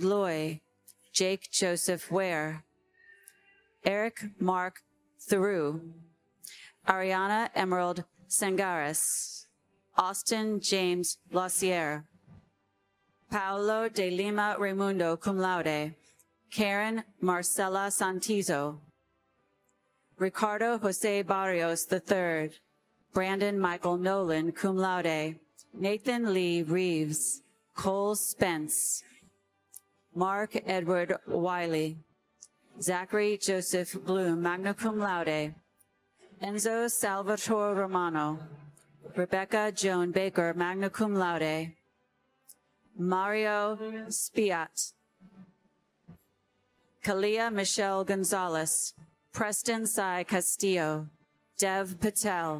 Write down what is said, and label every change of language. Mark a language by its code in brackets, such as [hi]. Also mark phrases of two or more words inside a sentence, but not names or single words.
[en] Loy, Jake Joseph Ware, Eric Mark Theroux, Ariana Emerald Sangares, Austin James Lausier, Paolo de Lima Raimundo, [la] cum laude, [en] Karen Marcela Santizo, Ricardo Jose Barrios III, Brandon Michael Nolan, [la] cum laude, [en] Nathan Lee Reeves, Cole Spence, Mark Edward Wiley, Zachary Joseph Bloom, [la] magna cum laude. [en] Enzo Salvatore Romano. Rebecca Joan Baker, [la] magna cum laude. [en] Mario Spiat. Kalia Michelle Gonzalez. Preston Sai Castillo. Dev Patel.